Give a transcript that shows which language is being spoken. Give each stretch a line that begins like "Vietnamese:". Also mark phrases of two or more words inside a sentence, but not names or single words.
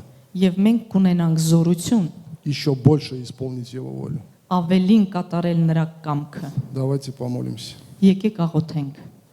Armenian: եւ մենք կունենանք զորություն
Russian: еще больше исполнить Его волю.
Armenian: ավելին կատարել նրա կամքը։
Russian: Давайте помолимся.
Armenian: Եկեք աղոթենք։